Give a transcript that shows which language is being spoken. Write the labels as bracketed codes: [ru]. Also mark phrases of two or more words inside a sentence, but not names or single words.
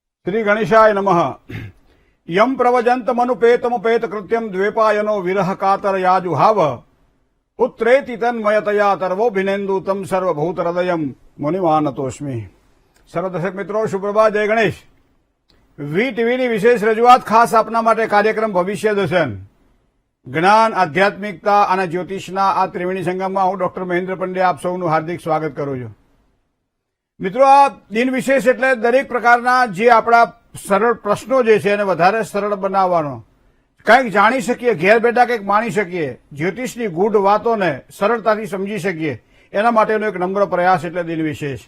[sa] श्री गणेशाय नमः। यम प्रवजन्तमनुपेतमुपेत कृत्यम द्वेपायनो विरह कातर याजुहाव पुत्रेति तन्मयतया तर्वोभिनेन्दु तम सर्वभूत हृदयम मुनिमानतोस्मि। [hi] सर्वदर्शक मित्रों, सुप्रभात, जय गणेश। [gu] વી ટીવીની વિશેષ રજૂઆત ખાસ આપના માટે કાર્યક્રમ ભવિષ્ય દર્શન, જ્ઞાન, આધ્યાત્મિકતા અને જ્યોતિષના આ ત્રિવેણી સંગમમાં હું ડોક્ટર મહેન્દ્ર પંડ્યા આપ સૌનું હાર્દિક સ્વાગત કરું છું। મિત્રો, આ દિન વિશેષ એટલે દરેક પ્રકારના જે આપણા સરળ પ્રશ્નો જે છે એને વધારે સરળ બનાવવાનો, કંઈક જાણી શકીએ, ઘેર બેઠા કંઈક માણી શકીએ, જ્યોતિષની ગૂઢ વાતોને સરળતાથી સમજી શકીએ, એના માટેનો એક નમ્ર પ્રયાસ એટલે દિન વિશેષ।